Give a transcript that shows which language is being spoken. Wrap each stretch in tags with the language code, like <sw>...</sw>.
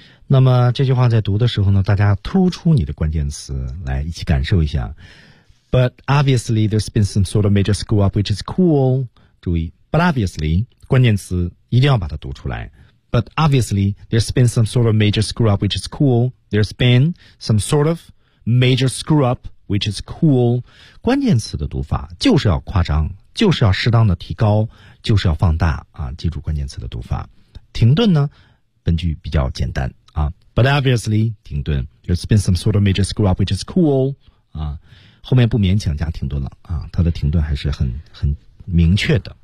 <zh>那么这句话在读的时候呢，大家突出你的关键词来一起感受一下。</zh> <en>But obviously there's been some sort of major screw up, which is cool.</en> <zh>注意 ,</zh> <en>but obviously,</en> <zh>关键词一定要把它读出来。</zh> <en>But obviously there's been some sort of major screw up, which is cool. There's been some sort of major screw up, which is cool.</en> <zh>关键词的读法就是要夸张，就是要适当的提高，就是要放大啊，记住关键词的读法。停顿呢，本句比较简单。</zh> <en>But obviously,</en> <zh>停顿</zh> <en>there's been some sort of major screw up, which is cool.</en> <zh>啊，后面不勉强加停顿了啊，它的停顿还是很明确的。</zh>